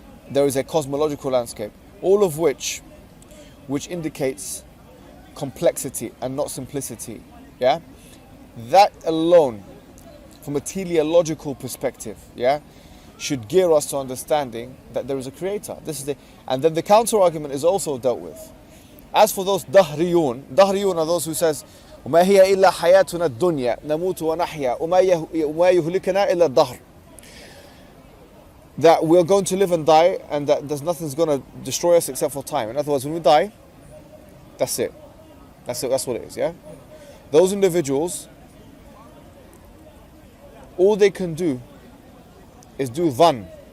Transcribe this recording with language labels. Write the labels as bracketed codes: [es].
[en] There is a cosmological landscape. All of which indicates complexity and not simplicity, yeah? That alone, from a teleological perspective, yeah, should gear us to understanding that there is a creator. And then the counter argument is also dealt with. As for those dahriyun are those who says, [ar] وَمَا هِيَ إِلَّا حَيَاتُنَا الدُّنْيَا نَمُوتُ وَنَحْيَا وَمَا يُهْلِكَنَا إِلَّا الدَّهْرُ. [en] That we're going to live and die, and that there's nothing's going to destroy us except for time. In other words, when we die, that's it. That's what it is, yeah? Those individuals, all they can do is do dhann.